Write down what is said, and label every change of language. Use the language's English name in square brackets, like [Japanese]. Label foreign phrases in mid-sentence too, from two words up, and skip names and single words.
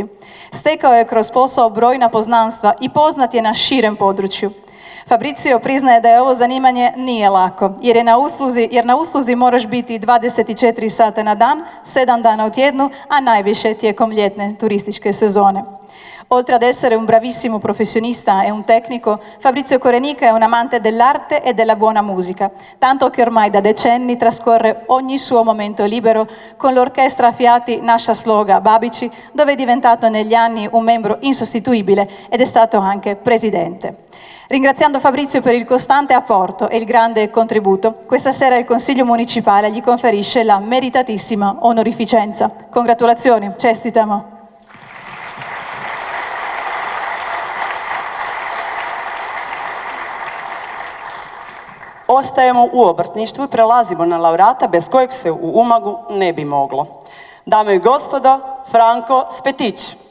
[Croatian] Stekao je kroz posao brojna poznanstva i poznat je na širem području. Fabrizio priznaje da je ovo zanimanje nije lako, jer na usluzi moraš biti 24 sata na dan, 7 dana u tjednu, a najviše tijekom ljetne turističke sezone. [Italian] Oltre ad essere un bravissimo professionista e un tecnico, Fabrizio Korenika è un amante dell'arte e della buona musica, tanto che ormai da decenni trascorre ogni suo momento libero con l'orchestra a fiati Naša Sloga Babići, dove è diventato negli anni un membro insostituibile ed è stato anche presidente. Ringraziando Fabrizio per il costante apporto e il grande contributo, questa sera il Consiglio Municipale gli conferisce la meritatissima onorificenza. Congratulazioni, [Croatian] čestitamo! Ostajemo u obrtništvu i prelazimo na laureata bez kojeg se u Umagu ne bi moglo. Dame i gospodo, Franko Spetić.